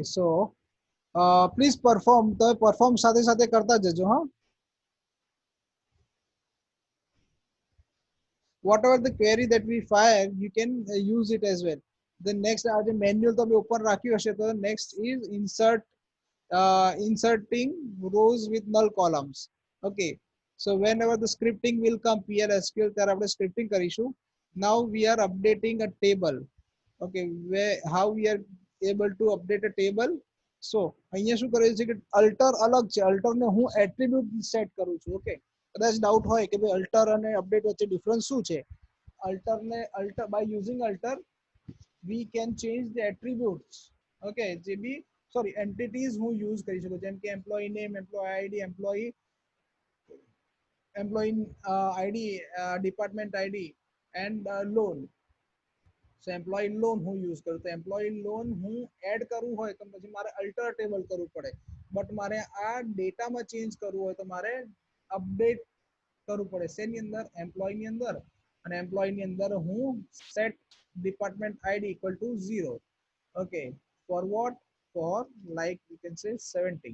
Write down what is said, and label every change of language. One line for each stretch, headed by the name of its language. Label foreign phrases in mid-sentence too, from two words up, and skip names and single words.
English: So please perform.
Gujarati: તો perform સાથે સાથે કરતા જજો હા.
English: Whatever the query that we fire, you can use it as well. The next
Gujarati: આજે manual તમે open રાખ્યું હશે તો
English: next is insert inserting rows with null columns. Okay, so whenever the scripting will come PLSQL
Gujarati: ત્યારે આપણે scripting કરીશું.
English: Now we are updating a table. Okay, where how we are able to update a table.
Gujarati: So અહીંયા શું કરે છે કે alter અલગ છે. alter ને હું
English: attribute set
Gujarati: કરું છું. Okay, કદાચ ડાઉટ હોય કે ભાઈ alter અને update વચ્ચે ડિફરન્સ શું છે.
English: alter by using alter we can change the attributes. Okay,
Gujarati: જે બી
English: sorry entities
Gujarati: હું use કરી શકું જેમ કે
English: employee name, employee ID, employee ID, department ID and loan.
Gujarati: So
English: employee loan
Gujarati: હું use કરું તો
English: employee loan
Gujarati: હું એડ કરવું હોય તો પછી મારે
English: alter table
Gujarati: કરવું પડે. બટ મારે આ ડેટામાં ચેન્જ કરવું હોય તો મારે અપડેટ કરવું પડે. શેની અંદર? એમ્પ્લોયી ની અંદર. અને એમ્પ્લોયી ની અંદર હું
English: set department ID equal to 0. Okay, for what? For like we can say 70.